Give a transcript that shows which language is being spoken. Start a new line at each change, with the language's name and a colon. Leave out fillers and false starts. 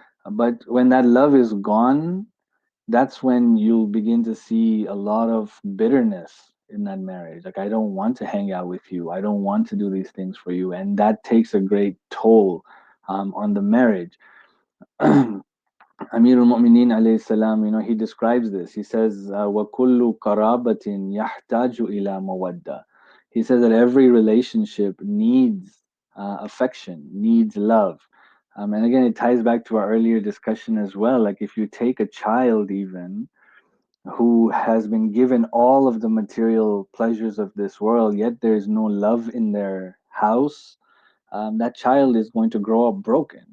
English: But when that love is gone, that's when you'll begin to see a lot of bitterness in that marriage. Like, I don't want to hang out with you. I don't want to do these things for you. And that takes a great toll on the marriage. Amir al-Mu'mineen alayhi salam, he describes this. He says,
Arabic: وَكُلُّ قَرَابَةٍ يَحْتَاجُ إِلَى مَوَدَّةٍ.
English: He says that every relationship needs affection, needs love. And again, it ties back to our earlier discussion as well. Like, if you take a child even, who has been given all of the material pleasures of this world, yet there is no love in their house, that child is going to grow up broken.